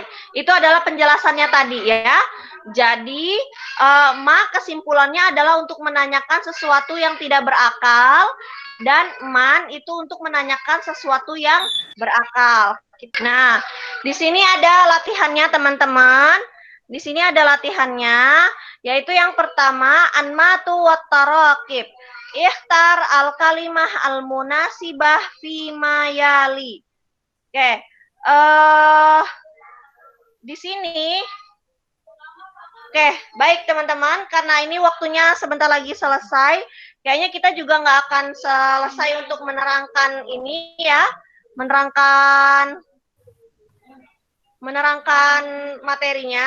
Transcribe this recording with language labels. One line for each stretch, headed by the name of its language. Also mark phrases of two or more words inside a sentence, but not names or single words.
Indonesian: Itu adalah penjelasannya tadi ya. Jadi, kesimpulannya adalah untuk menanyakan sesuatu yang tidak berakal, dan man itu untuk menanyakan sesuatu yang berakal. Nah, di sini ada latihannya teman-teman. Di sini ada latihannya, yaitu yang pertama,
Arabic: الأنماط والتراكيب. اختر الكلمة المناسبة فيما يلي.
Indonesian: Oke. Di sini, oke, baik teman-teman, karena ini waktunya sebentar lagi selesai, kayaknya kita juga nggak akan selesai untuk menerangkan ini ya, menerangkan materinya.